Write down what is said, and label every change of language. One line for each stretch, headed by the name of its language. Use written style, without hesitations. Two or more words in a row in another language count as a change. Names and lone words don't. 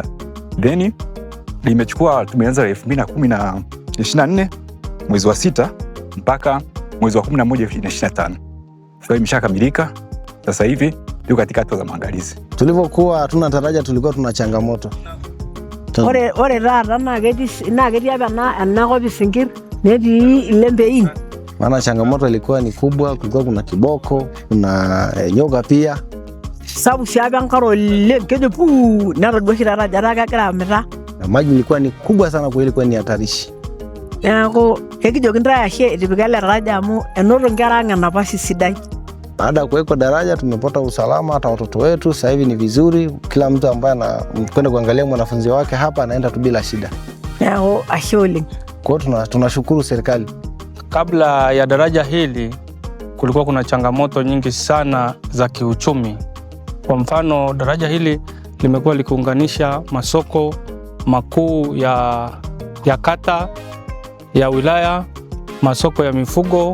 Swahili: Then tumeanza 2024 mwezi wa 6 mpaka mwezi wa 11 2025. Kwa hiyo imeshakamilika. Sasa hivi yuko katika hatua za maandalizi. Tulivyokuwa hatuna daraja tulikuwa tuna changamoto.
Masai: Ore taata na ketii apa enakop isinkir netii ilembein.
Swahili: Maana changamoto ilikuwa ni kubwa, kulikuwa kuna kiboko, kuna nyoka pia.
Masai: Sababu siaba enkare oleng kejo puu netadua oshi taata kegira amita.
Swahili: Na maji ilikuwa ni kubwa sana, kwa ilikuwa ni hatarishi.
Masai: Neeku kekijoki ntae ashe etipika ele daraja amu enoto nkera ang nafasi sidai.
Swahili: Baada ya kuweka daraja tumepata usalama, hata watoto wetu sasa hivi ni vizuri. Kila mtu ambaye anakwenda kuangalia mwanafunzi wake hapa anaenda tu bila shida.
Masai: Neeku ashe oleng.
Swahili: Kwa hiyo tunashukuru serikali. Kabla ya daraja hili kulikuwa kuna changamoto nyingi sana za kiuchumi. Kwa mfano, daraja hili limekuwa likiunganisha masoko makuu ya kata, ya wilaya, masoko ya mifugo.